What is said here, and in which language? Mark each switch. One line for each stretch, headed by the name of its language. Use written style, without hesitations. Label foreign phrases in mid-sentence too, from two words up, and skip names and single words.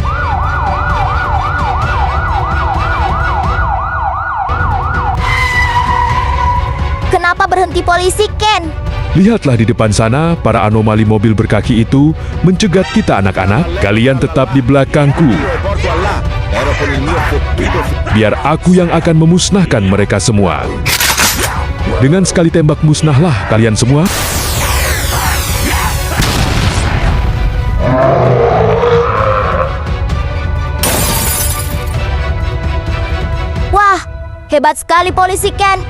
Indonesian: Kenapa berhenti polisi, Ken? Lihatlah di depan sana, para anomali mobil berkaki itu mencegat kita anak-anak. Kalian tetap di belakangku.
Italian: Porco Allah, ero con il mio fottuto
Indonesian: Biar aku yang akan memusnahkan mereka semua. Dengan sekali tembak musnahlah kalian semua. Wah, hebat sekali polisi, Ken.